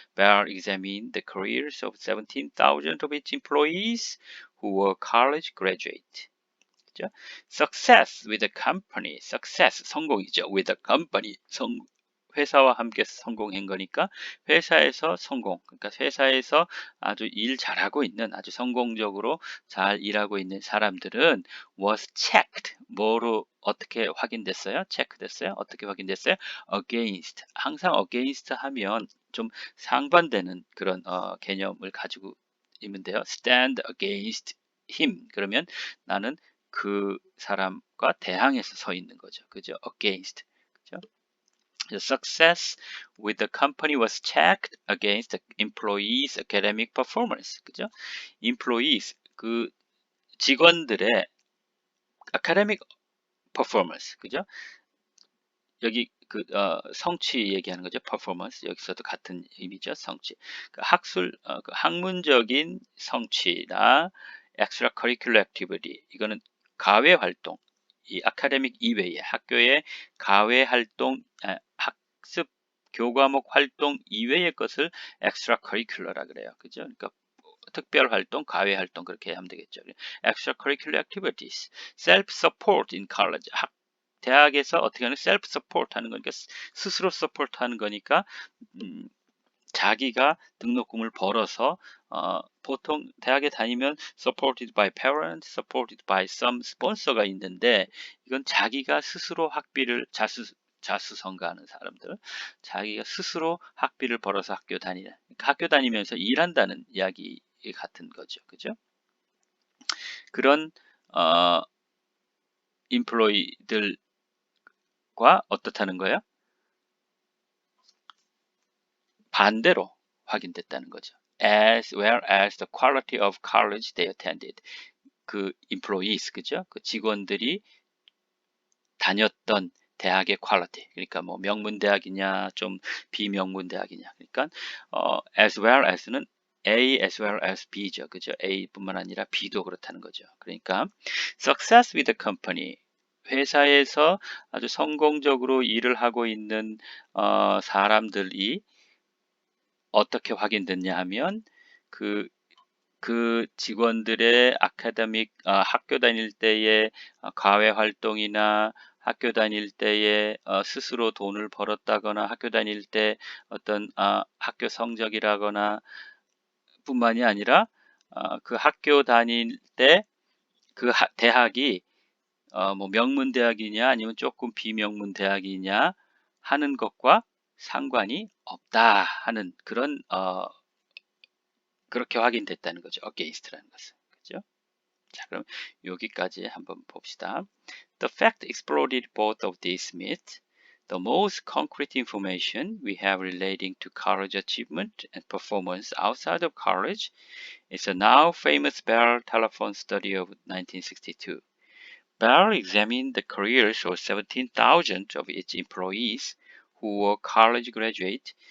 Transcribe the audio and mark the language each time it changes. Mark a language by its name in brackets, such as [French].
[English] Bell examined the careers of 17,000 of its employees who were college graduate. [Korean] 그죠? [English] Success with the company. [Korean] Success, 성공이죠. With the company, 회사와 함께 성공한 거니까 회사에서 성공, 그러니까 회사에서 아주 일 잘하고 있는, 아주 성공적으로 잘 일하고 있는 사람들은 [English] was checked, [Korean] 어떻게 확인됐어요? 체크됐어요? 어떻게 확인됐어요? against, 항상 against 하면 좀 상반되는 그런 개념을 가지고 있면 돼요. [English] stand against him, [Korean] 그러면 나는 그 사람과 대항해서 서 있는 거죠. 그죠? against. 그죠? [English] The success with the company was checked against the employees' academic performance. [Korean] 그죠? [English] employees, 그 직원들의 academic performance. [Korean] 그죠? 여기 그 성취 얘기하는 거죠. performance. 여기서도 같은 의미죠. 성취. 그 그 학문적인 성취나 extracurricular activity. 이거는 가외 활동. 이 아카데믹 이외에 학교의 가외 활동, 학습 교과목 활동 이외의 것을 extracurricular라 그래요. 그죠? 그러니까 특별 활동, 과외 활동 그렇게 하면 되겠죠. [English] extracurricular activities, self-support in college. [Korean] 대학에서 어떻게 하는 self-support 하는 거니까 스스로 support 하는 거니까 자기가 등록금을 벌어서 보통 대학에 다니면 [English] supported by parents, supported by some sponsor [Korean] 가 있는데 이건 자기가 스스로 학비를 자수성가하는 사람들, 자기가 스스로 학비를 벌어서 학교 다니는, 그러니까 학교 다니면서 일한다는 이야기 같은 거죠, 그죠? 그런 인플로이들과 어떻다는 거예요? 반대로 확인됐다는 거죠. [English] As well as the quality of college they attended. [Korean] 그 employees, 그죠? 그 직원들이 다녔던 대학의 퀄리티. 그러니까 뭐 명문 대학이냐, 좀 비명문 대학이냐. 그러니까 as well as는 A as well as B죠. 그죠? A뿐만 아니라 B도 그렇다는 거죠. [English] 그러니까 success with the company. [Korean] 회사에서 아주 성공적으로 일을 하고 있는 사람들이 어떻게 확인됐냐 하면 그 직원들의 아카데믹 학교 다닐 때의 과외 활동이나 학교 다닐 때에 스스로 돈을 벌었다거나 학교 다닐 때 어떤 학교 성적이라거나 뿐만이 아니라 그 학교 다닐 때 그 대학이 뭐 명문 대학이냐 아니면 조금 비명문 대학이냐 하는 것과 상관이 없다 하는 그런 그렇게 확인됐다는 거죠. against라는 것은. 그죠? 자, 그럼 여기까지 한번 봅시다. [English] The fact exploded both of these myths. The most concrete information we have relating to college achievement and performance outside of college is a now famous Bell telephone study of 1962. Bell examined the careers of 17,000 of its employees who were college graduates.